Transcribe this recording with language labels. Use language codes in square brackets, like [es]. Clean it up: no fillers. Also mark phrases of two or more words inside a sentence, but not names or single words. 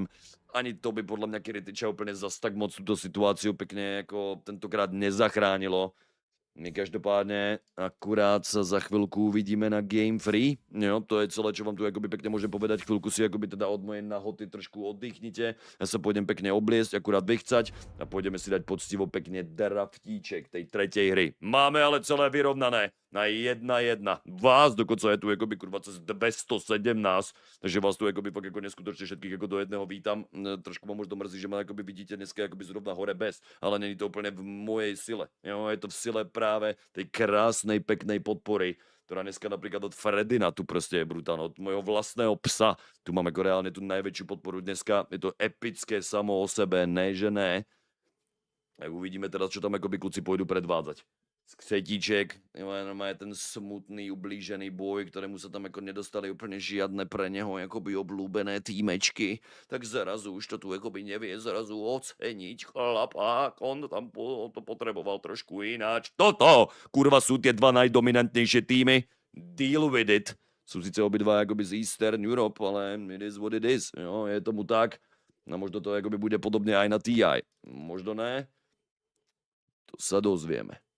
[cs] Ani to by podle mě Kiritiča úplně zas tak moc tuto situaci pěkně jako tentokrát nezachránilo. My každopádně akurát se za chvilku uvidíme na Game Free. [sk] Jo, to je celé, čo vám tu jakoby pěkně můžem povedať. Chvilku si jakoby teda od mojej nahoty trošku oddychnite. [cs] Já se půjdem pěkně obliesť, [sk] akurát vychcať a půjdeme si dať poctivo pěkně draftíček tej tretej hry. Máme ale celé vyrovnané na 1-1. Vás dokonce je tu jakoby kurva cez 217, takže vás tu jakoby fakt jako neskutočně všetkých jako do jedného vítám. Trošku ma možno mrzí, že ma jakoby vidíte dneska jakoby zrovna hore bez, ale není to úplně v mojej sile. Jo, je to v sile právě tej krásnej, peknej podpory, ktorá dneska napríklad od Fredina tu prostě je brutálna, od mojho vlastného psa. Tu mám jako reálně tu největší podporu dneska, je to epické samo o sebe, ne že ne. Tak uvidíme teda, čo tam jakoby kluci pôjdu predvádzať. [cs] Skřetíček, je ten smutný, ublížený boj, kterému se tam jako nedostali úplně žiadne pre něho jakoby oblúbené týmečky, [sk] tak zrazu už to tu jakoby nevie zrazu oceniť chlapák, on tam to potreboval trošku ináč. Toto, kurva, sú tie dva najdominantnější týmy, [en] deal with it. [sk] Sú sice obidva jakoby z Eastern Europe, ale [en] it is what it is, [sk] jo, je tomu tak. A možno to jakoby bude podobně aj na TI. Možno ne, to sa dozvieme.